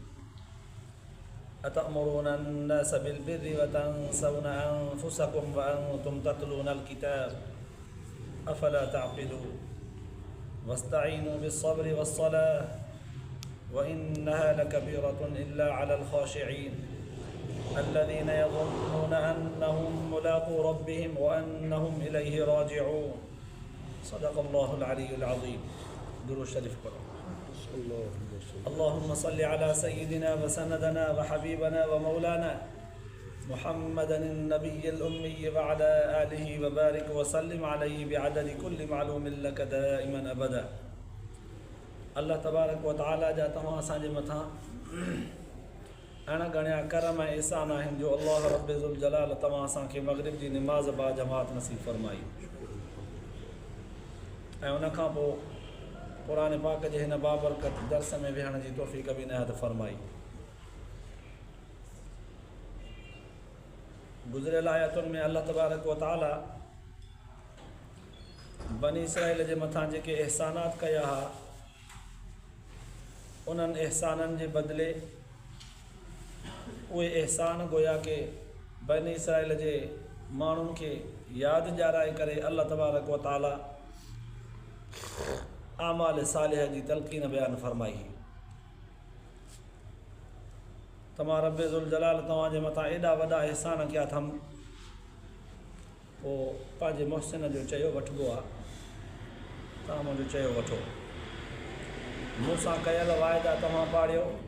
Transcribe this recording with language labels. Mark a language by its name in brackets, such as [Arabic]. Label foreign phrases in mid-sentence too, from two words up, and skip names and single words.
[Arabic] أتأمرون الناس بالبر وتنسون أنفسكم وأنتم تتلون الكتاب أفلا تعقلون واستعينوا بالصبر والصلاة وإنها لكبيرة إلا على الخاشعين الذين يظنون أنهم ملاقو ربهم وأنهم إليه راجعون. صدق الله العلي العظيم. [Sindhi] दुरूद शरीफ पढ़ो। [Arabic] اللهم صل على سيدنا وسندنا وحبيبنا ومولانا محمد النبي الأمي وعلى آله وبارك وسلم عليه بعدد كل معلوم لك دائما أبدا. الله تبارك وتعالى [Sindhi] जा तव्हां असांजे मथां अणगणिया करम ऐं एहसान आहिनि जो अल्लाह [Arabic] رب ذو الجلال [Sindhi] तव्हां असांखे मग़रिब जी निमाज़ बा जमात नसीब फ़रमाई ऐं उनखां पोइ क़ुरान पाक जे हिन बाबरकत दर्स में विहण जी तौफ़ीक़ बि इनायत फ़रमाई। गुज़िरियल आयतुनि में [Arabic] الله تبارك وتعالى [Sindhi] बनी इसराइल जे मथां जेके एहसानात कया हुआ उन्हनि एहसाननि जे बदिले उहे एहसान गोया के बनी इसराइल जे माण्हुनि खे यादि ॾियाराए करे [Arabic] الله تبارك وتعالى [Sindhi] आमाल सालिह जी तलक़ीन बयान फ़रमाई। तमां [Arabic] رب ذو الجلال [Sindhi] तव्हांजे मथां एॾा वॾा एहसान कया अथमि पोइ पंहिंजे मुहसिन जो चयो वठिबो आहे। तव्हां मुंहिंजो चयो वठो। मूंसां कयल वाइदा तव्हां पाड़ियो।